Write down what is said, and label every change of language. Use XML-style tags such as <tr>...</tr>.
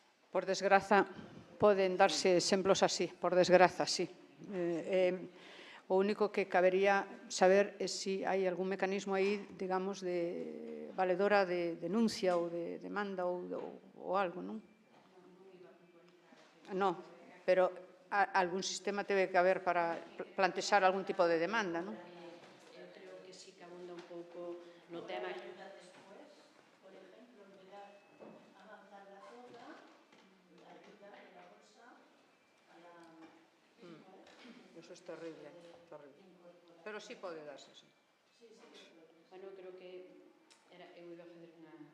<gl>Por desgraza, poden darse exemplos así, por desgraza, sí. O único que cabería saber é se hai algún mecanismo aí, digamos, de valedora de denuncia ou de demanda ou algo, non? Non, pero algún sistema debe que haber para plantexar algún tipo de demanda, non? Eu creo que sí que abunda un pouco no tema.</gl> <es>Eso es terrible, terrible.</es> <gl>Pero sí pode darse, sí. Bueno, creo que eu iba a fazer unha</gl>